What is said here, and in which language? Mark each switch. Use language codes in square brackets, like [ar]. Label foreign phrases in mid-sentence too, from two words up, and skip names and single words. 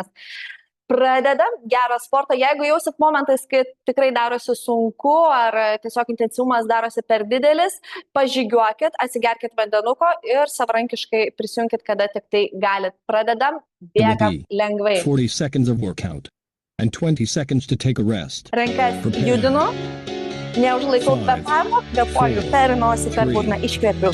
[lt] Pradedam gerą sportą. Jeigu jausit momentais, kai tikrai darosi sunku ar tiesiog intensyvumas darosi per didelis, pažygiuokit, atsigerkit vandenuko ir savarankiškai prisijunkit, kada tik tai galit. Pradedam, bėgam lengvai. [en] 40 seconds of workout and 20 seconds to take a rest. [lt] Rankas judinu, neužlaikau kvėpavimo, kvėpuoju per nosį, per burną, iškvėpiu.